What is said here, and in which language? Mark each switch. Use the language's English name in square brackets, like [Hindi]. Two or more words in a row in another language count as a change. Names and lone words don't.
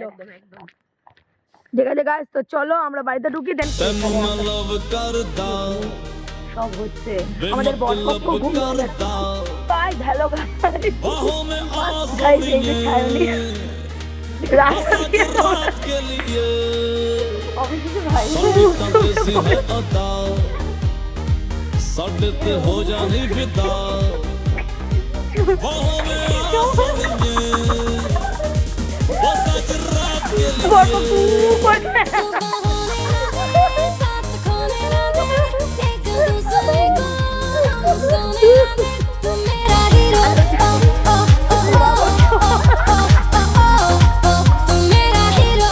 [Bangla] ঠিক আছে গাইস, তো চলো আমরা বাড়িতে ঢুকি। দেন সব হচ্ছে, আমাদের বরপক্ষ ঘুমিয়ে যাচ্ছে। বাই, [English] hello guys, [Bangla] এই যে ছায়নি রাস্তা দিয়ে [Punjabi] ਸਾਡੇ ਤੇ ਹੋ ਜਾਣੀ ਫਿਦਾ [Hindi] ਬਾਹੋਂ में आ सजने वो सज रात के लिए साथ खोने ना दे एक दूसरे को सोने ना दे तू मेरा हीरो तू मेरा हीरो